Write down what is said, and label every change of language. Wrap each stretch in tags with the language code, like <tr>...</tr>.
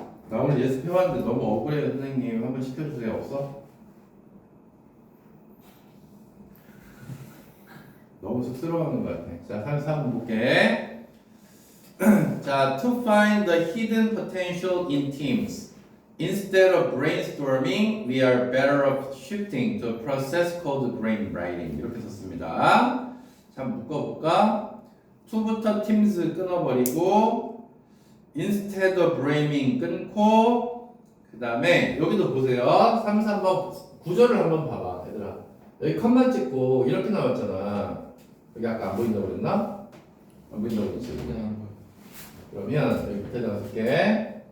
<ko>나 오늘 예습해봤는데 너무 억울해요. 선생님 한번 시켜주세요. 없어? 너무 쑥스러워하는 것 같아. 자, 33번 볼게. 자,</ko> <en>to find the hidden potential in teams. Instead of brainstorming, we are better off shifting to a process called brainwriting.</en> <ko>이렇게 썼습니다. 자, 묶어볼까? to부터 teams 끊어버리고</ko> <en>instead of braining</en> <ko>끊고 그 다음에 여기도 보세요. 3, 3번 구조를 한번 봐봐 얘들아. 여기 컷만 찍고 이렇게 나왔잖아. 여기 아까 안 보인다고 그랬나? 안 보인다고 그랬지? 그러면 여기 밑에다가 쓸게.</ko>